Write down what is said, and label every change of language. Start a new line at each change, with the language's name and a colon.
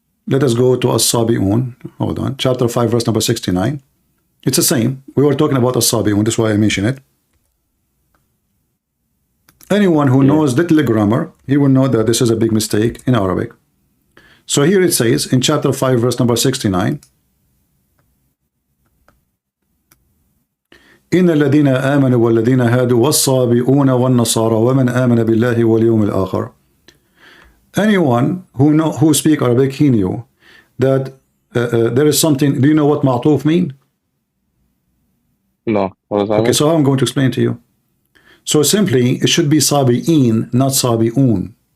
English: Let us go to As-Sabi'un. Hold on. Chapter 5, verse number 69. It's the same. We were talking about As-Sabi'un. That's why I mention it. Anyone who knows little grammar, he will know that this is a big mistake in Arabic. So here it says in chapter 5, verse number 69.
Arabic: إن الذين آمنوا والذين هادوا والصابئون والنصارى ومن آمن بالله واليوم الآخر.
English: Anyone who speak Arabic, he knew that there is something. Do you know what ma'tuf mean? No. What does that Okay, mean? so I'm going to explain to you. So simply, it should be sabi'in, not sabi'un.